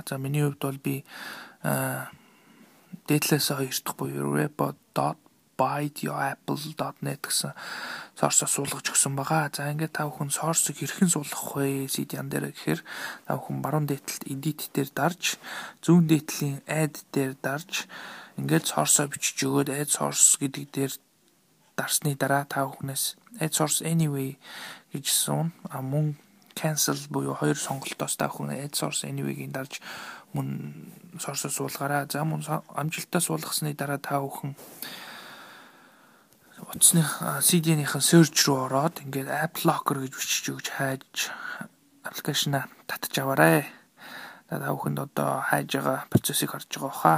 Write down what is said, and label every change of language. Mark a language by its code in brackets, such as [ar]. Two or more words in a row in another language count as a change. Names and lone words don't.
[mn] За миний хувьд бол би дээдлээс 2 дахь буюу report.byteyourapple.net гэсэн сорсоо суулгаж өгсөн байгаа. За ингээд та бүхэн сорсыг хэрхэн суулгах вэ? CDN дээр гэхээр та бүхэн баруун дээдлэлт edit дээр дарж, зүүн дээдлийн add дээр дарж ингээд сорсоо бичиж өгөөд [en] add source [mn] гэдэг дээр дарсны дараа та бүхнээс [en] add source anyway [mn] гэж суун. Мөн cancel буюу хоёр сонголтоос та бүхэн [en] add source anyway- [mn] гийн дарж мөн сорсоо суулгаараа. За мөн амжилттай суулгасны дараа та бүхэн утасны CDN-ийн search руу ороод ингээд App Locker гэж бичиж өгч хайж аппликейшнаа татж аваарай. За та бүхэнд одоо хайж байгаа процессыг харж байгаа хаа.